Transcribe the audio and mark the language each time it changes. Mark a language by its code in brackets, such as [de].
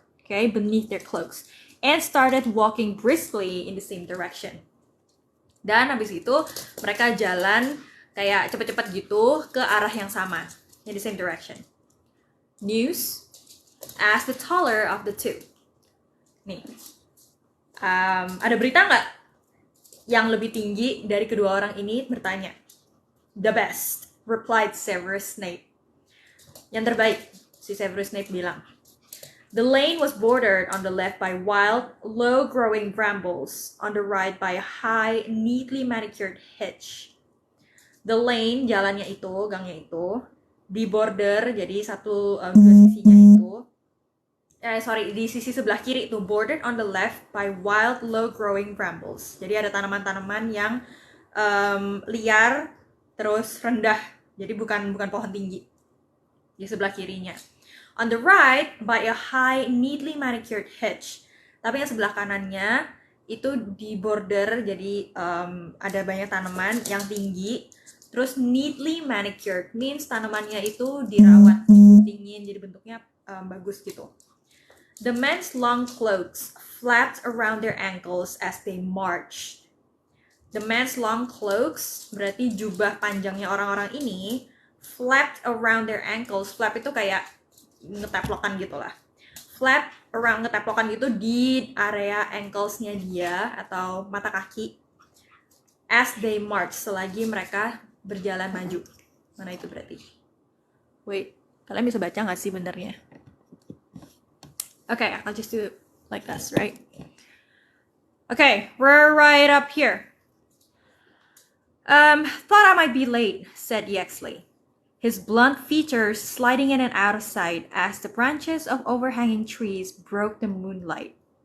[en] Okay, beneath their cloaks. And started walking briskly in the same direction. [id] Dan habis itu mereka jalan kayak cepet-cepet gitu ke arah yang sama. [en] In the same direction. News, asked the taller of the two. [id] Nih, ada berita nggak yang lebih tinggi dari kedua orang ini bertanya? [en] The best, replied Severus Snape. [id] Yang terbaik, si Severus Snape bilang. [en] The lane was bordered on the left by wild, low-growing brambles, on the right by a high, neatly manicured hedge. The lane, [id] jalannya itu, gangnya itu, di border, jadi satu sisinya itu, di sisi sebelah kiri itu, [en] bordered on the left by wild, low-growing brambles. [id] Jadi ada tanaman-tanaman yang liar, terus rendah, jadi bukan pohon tinggi di sebelah kirinya. [en] On the right, by a high, neatly manicured hedge. [id] Tapi yang sebelah kanannya itu di border, jadi ada banyak tanaman yang tinggi. Terus [en] neatly manicured means [id] tanamannya itu dirawat dingin, jadi bentuknya bagus gitu. [en] The men's long cloaks flapped around their ankles as they marched. The men's long cloaks [id] berarti jubah panjangnya orang-orang ini [en] flapped around their ankles. [id] Flap itu kayak ngeteplokan gitu lah. Flap around, ngeteplokan gitu di area ankles-nya dia atau mata kaki. [en] As they march, [id] selagi mereka berjalan maju. Mana itu berarti? [en] Wait, [id] kalian bisa baca nggak sih benernya? [en] Okay, I'll just do it like this, right? Okay, we're right up here. Thought I might be late, said Yexley, his blunt features sliding in and out of sight as the branches of overhanging trees broke the moonlight.